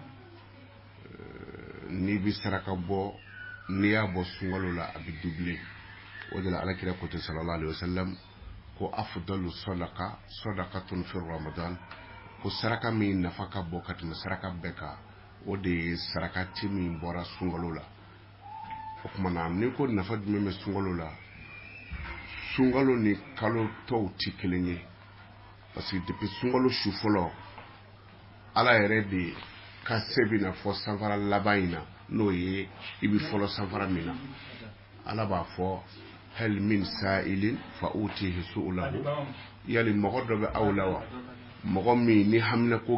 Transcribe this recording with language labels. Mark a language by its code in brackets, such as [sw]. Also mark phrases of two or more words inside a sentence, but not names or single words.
[bm] ni bɛ saraka bɔ n'i y'a bɔ sunkalo la a bɛ doublé o de la alakira ko ten [ar] صلى الله عليه وسلم [bm] ko [ar] أفضل الصدقة صدقة في رمضان [bm] ko saraka min nafa ka bɔ ka tɛmɛ saraka bɛɛ kan o de ye sarakati min bɔra sunkalo la. O kuma na ni ko nafa jumɛn bɛ sunkalo la sunkalo ni kalo tɔw tɛ kelen ye [fr] parce que depuis [bm] sunkalo su fɔlɔ ala yɛrɛ de ka se bɛna fɔ sanfara laban in na n'o ye i bɛ fɔlɔ sanfara min na ala b'a fɔ [ar] هل من سائل فأعطيه سؤله [bm] yali mɔgɔ dɔ bɛ aw la wa mɔgɔ min ni hamina ko